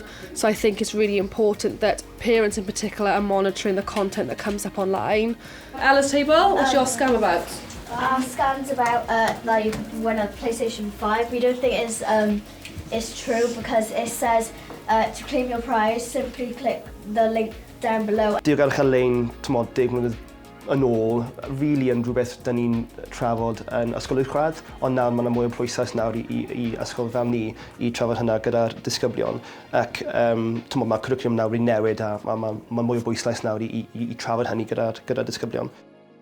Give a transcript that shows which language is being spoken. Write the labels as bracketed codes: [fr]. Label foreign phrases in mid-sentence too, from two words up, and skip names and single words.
[en] So I think it's really important that parents in particular are monitoring the content that comes up online. Ella's table, what's your scam about? Our scam's about like when a PlayStation 5. We don't think it's true because it says to claim your prize, simply click the link down below. [cy] Diogelwch ar-lein, 10 mlynedd yn ôl, really yn rhywbeth da ni'n trafod yn Ysgol Gynradd, ond nawr mae yna mwy o broses nawr i ysgol fel ni i trafod hynna gyda'r disgyblion. Ac mae cwricwlwm nawr i newid a mae mwy o bwyslais nawr i trafod hynny gyda'r disgyblion.